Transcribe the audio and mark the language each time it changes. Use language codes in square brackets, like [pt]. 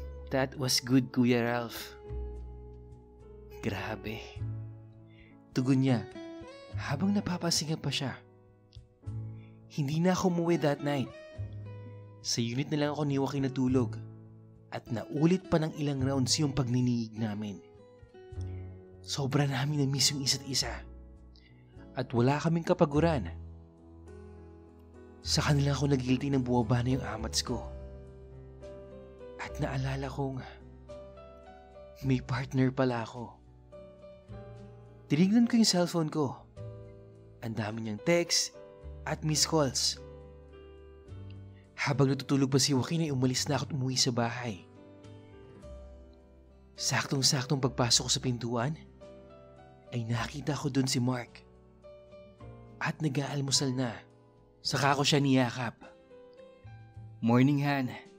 [en] That was good, Kuya Ralph. [tl] Grabe. Tugon niya habang napapasinga pa siya. Hindi na ako umuwi [en] that night. [tl] Sa unit na lang ako ni Joaquin natulog at naulit pa ng ilang rounds yung pagniniig namin. Sobra namin na-miss yung isa't isa at wala kaming kapaguran. Sa kanila ako nagigilty ng buwaba na yung amats ko. At naalala kong may partner pala ako. Tinignan ko yung cellphone ko. Ang dami niyang text at missed calls. Habang natutulog pa si Joaquin ay umalis na ako at umuwi sa bahay. Saktong-saktong pagpasok ko sa pintuan ay nakita ko dun si Mark. At nag-aalmusal na. Saka ko siya niyakap. [en] Morning, Han.